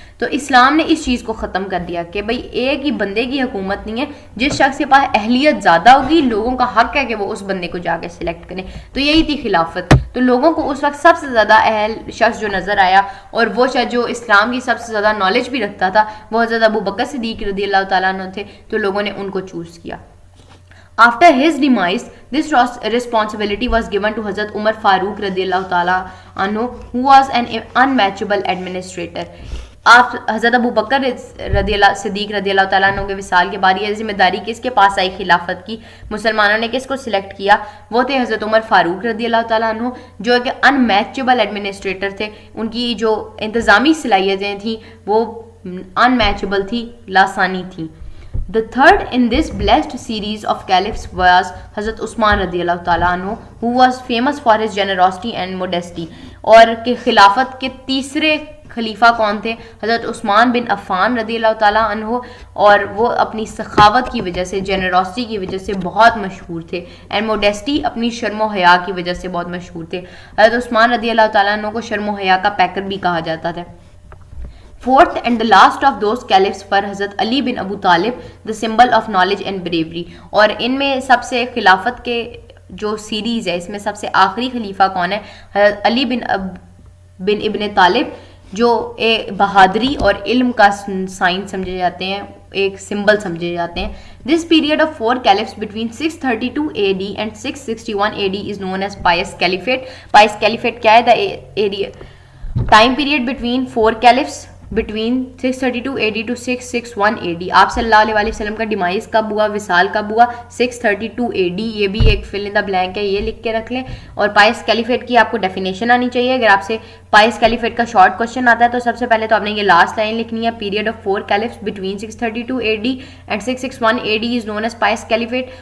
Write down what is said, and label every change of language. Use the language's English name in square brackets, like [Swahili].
[Urdu] تو اسلام نے اس چیز کو ختم کر دیا کہ بھئی ایک ہی بندے کی حکومت نہیں ہے, جس شخص کے پاس اہلیت زیادہ ہوگی لوگوں کا حق ہے کہ وہ اس بندے کو جا کے سلیکٹ کریں. تو یہی تھی خلافت. تو لوگوں کو اس وقت سب سے زیادہ اہل شخص جو نظر آیا, اور وہ شخص جو اسلام کی سب سے زیادہ نالج بھی رکھتا تھا, وہ حضرت ابو بکر صدیق رضی اللہ تعالیٰ عنہ تھے. تو لوگوں نے ان کو چوز کیا. [English] After his demise, this responsibility was given to Hazrat Umar Farooq radiyallahu ta'ala anhu, who was an unmatchable administrator. [Urdu] آپ حضرت ابو بکر صدیق رضی اللہ تعالیٰ عنہ کے وصال کے بعد یہ ذمہ داری کس کے پاس آئی خلافت کی, مسلمانوں نے کس کو سلیکٹ کیا, وہ تھے حضرت عمر فاروق رضی اللہ تعالیٰ عنہ, جو ایک ان میچبل ایڈمنسٹریٹر تھے. ان کی جو انتظامی صلاحیتیں تھیں وہ ان میچبل تھی, لاسانی تھیں. [English] The third in this blessed series of caliphs was Hazrat Usman radiyallahu ta'ala anhu, who was famous for his generosity and modesty. [Urdu] اور کہ خلافت کے تیسرے خلیفہ کون تھے, حضرت عثمان بن عفان رضی اللہ تعالیٰ عنہ, اور وہ اپنی سخاوت کی وجہ سے, جنراسٹی کی وجہ سے بہت مشہور تھے, اینڈ موڈیسٹی اپنی شرم و حیا کی وجہ سے بہت مشہور تھے. حضرت عثمان رضی اللہ تعالیٰ عنہ کو شرم و حیا کا پیکر بھی کہا جاتا تھا. [English] Fourth and the last of those caliphs پر Hazrat Ali bin Abu Talib, the symbol of knowledge and bravery. [Urdu] اور ان میں سب سے خلافت کے جو سیریز ہے اس میں سب سے آخری خلیفہ کون ہے, حضرت علی بن ابن طالب, جو ایک بہادری اور علم کا سائن سمجھے جاتے ہیں, ایک سمبل سمجھے جاتے ہیں. [English] This period of 4 caliphs between 632 AD and 661 AD is known as Pious Caliphate. Pious Caliphate [Urdu] کیا ہے, [English] the time period between 4 caliphs between 632 AD to 661 AD. [Urdu] آپ صلی اللہ علیہ وسلم کا ڈیمائز کب ہوا, وصال کب ہوا, 632 AD. یہ بھی ایک فل ان دا بلینک ہے, یہ لکھ کے رکھ لیں. اور پائس کیلیفیٹ کی آپ کو ڈیفینیشن آنی چاہیے. اگر آپ سے پائس کیلیفیٹ کا شارٹ کوشچن آتا ہے تو سب سے پہلے تو آپ نے یہ لاسٹ لائن لکھنی ہے, [English] Period of 4 caliphs between 632 AD and 661 AD is known as pious caliphate.